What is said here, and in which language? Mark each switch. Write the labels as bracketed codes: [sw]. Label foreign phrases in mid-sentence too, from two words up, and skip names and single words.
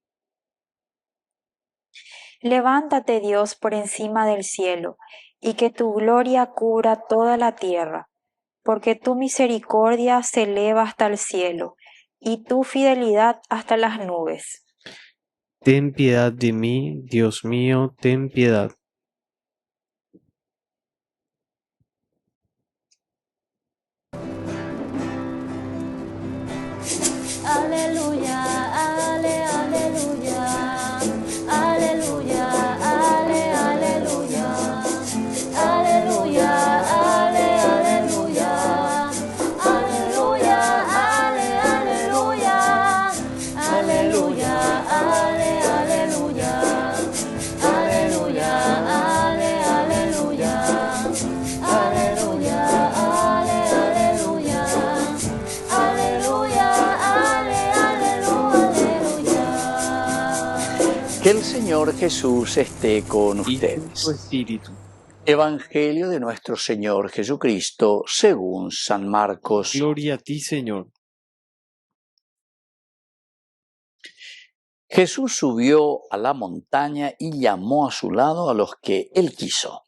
[es] Levántate, Dios, por encima del cielo, y que tu gloria cubra toda la tierra, porque tu misericordia se eleva hasta el cielo, y tu fidelidad hasta las nubes. Ten piedad de mí, Dios mío, ten piedad. Aleluya, ale, aleluya, aleluya, ale, aleluya, aleluya, ale, aleluya, aleluya, ale, aleluya, aleluya, ale, aleluya, aleluya, ale, aleluya, aleluya, ale, aleluya. Aleluya, ale, aleluya. Que el Señor Jesús esté con Y con tu ustedes. espíritu. Evangelio de nuestro Señor Jesucristo según San Marcos. Gloria a ti, Señor. Jesús subió a la montaña y llamó a su lado a los que él quiso.